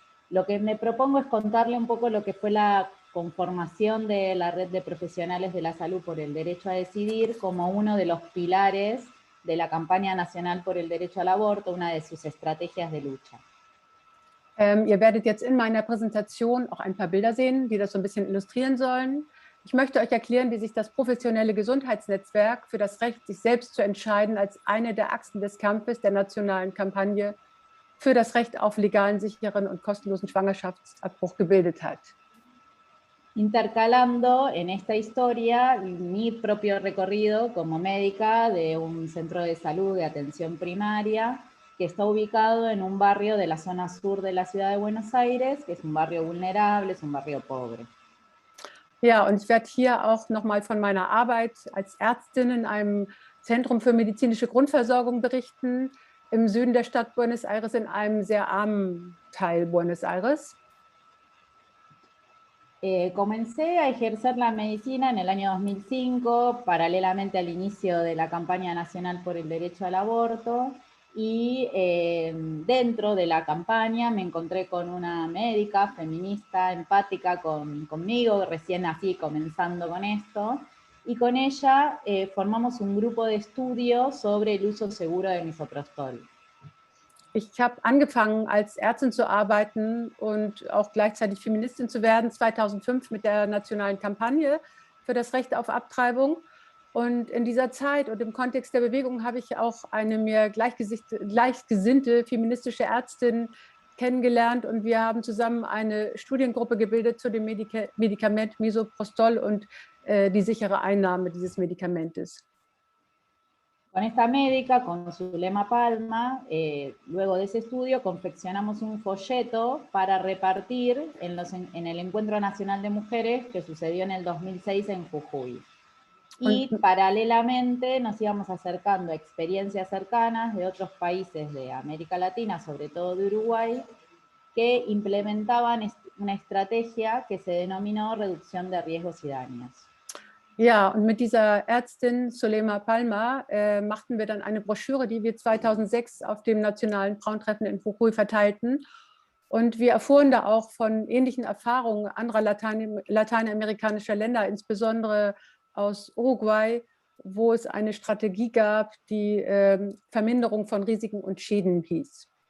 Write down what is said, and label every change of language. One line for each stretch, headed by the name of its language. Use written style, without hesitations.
Spanish: Lo que me propongo es contarle un poco lo que fue la conformación de la red de profesionales de la salud por el derecho a decidir como uno de los pilares de la campaña nacional por el derecho al aborto, una de sus estrategias de lucha.
German: Ihr werdet jetzt in meiner Präsentation auch ein paar Bilder sehen, die das so ein bisschen illustrieren sollen. Ich möchte euch erklären, wie sich das professionelle Gesundheitsnetzwerk für das Recht, sich selbst zu entscheiden, als eine der Achsen des Kampfes der nationalen Kampagne für das Recht auf legalen, sicheren und kostenlosen Schwangerschaftsabbruch gebildet hat.
Spanish: Intercalando en esta historia mi propio recorrido como médica de un centro de salud de atención primaria que está ubicado en un barrio de la zona sur de la ciudad de Buenos Aires, que es un barrio vulnerable, es un barrio pobre.
German: Ja, und ich werde hier auch nochmal von meiner Arbeit als Ärztin in einem Zentrum für medizinische Grundversorgung berichten, im Süden der Stadt Buenos Aires, in einem sehr armen Teil Buenos Aires.
Spanish: Comencé a ejercer la medicina en el año 2005, paralelamente al inicio de la campaña nacional por el derecho al aborto, y dentro de la campaña me encontré con una médica feminista, empática conmigo, recién así comenzando con esto, y con ella formamos un grupo de estudio sobre el uso seguro de misoprostol.
German: Ich habe angefangen, als Ärztin zu arbeiten und auch gleichzeitig Feministin zu werden, 2005 mit der nationalen Kampagne für das Recht auf Abtreibung. Und in dieser Zeit und im Kontext der Bewegung habe ich auch eine mir gleichgesinnte feministische Ärztin kennengelernt und wir haben zusammen eine Studiengruppe gebildet zu dem Medikament Misoprostol und die sichere Einnahme dieses Medikamentes.
Spanish: Con esta médica, con Zulema Palma, luego de ese estudio confeccionamos un folleto para repartir en el Encuentro Nacional de Mujeres que sucedió en el 2006 en Jujuy. Y paralelamente nos íbamos acercando a experiencias cercanas de otros países de América Latina, sobre todo de Uruguay, que implementaban una estrategia que se denominó reducción de riesgos y daños.
German: Ja, und mit dieser Ärztin Zulema Palma machten wir dann eine Broschüre, die wir 2006 auf dem nationalen Frauentreffen in Jujuy verteilten. Und wir erfuhren da auch von ähnlichen Erfahrungen anderer lateinamerikanischer Länder, insbesondere aus Uruguay, wo es eine Strategie gab, die Verminderung von Risiken und Schäden hieß.